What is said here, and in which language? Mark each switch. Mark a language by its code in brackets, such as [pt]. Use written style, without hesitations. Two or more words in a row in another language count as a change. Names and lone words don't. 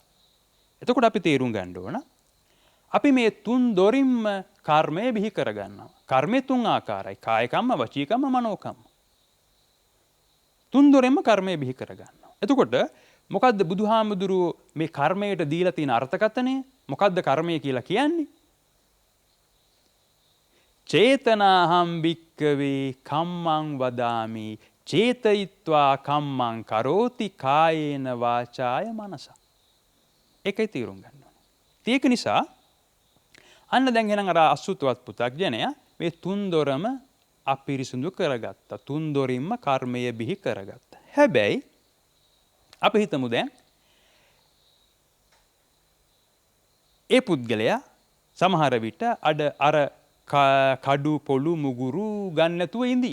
[si] එතකොට අපි තේරුම් ගන්න ඕන අපි මේ තුන් දොරින්ම කර්මය බිහි කරගන්නවා. කර්මය තුන් ආකාරයි. [pi] කාය කම්ම, වචී කම්ම, මනෝ කම්ම. [si] තුන් දොරින්ම කර්මය බිහි කරගන්නවා. එතකොට මොකද්ද බුදුහාමුදුරුවෝ මේ කර්මයට දීලා තියෙන අර්ථකථනය? මොකද්ද කර්මය කියලා කියන්නේ? [pi] චේතනාහම් භික්කවේ කම්මං වදාමි චේතයිත්වා කම්මං කරෝති කායේන වාචාය මනසා. [si] ඒකයි තේරුම් ගන්න ඕනේ. ඒක නිසා අන්න දැන් එහෙනම් අර අසුතවත් පුතග්ජනයා මේ තුන් දොරම අපිරිසිදු කරගත්තා. තුන් දොරින්ම කර්මය බිහි කරගත්තා. හැබැයි අපි හිතමු දැන් ඒ පුද්ගලයා සමහර විට අර කඩු පොළු මුගුරු ගන්න නැතුව ඉඳී.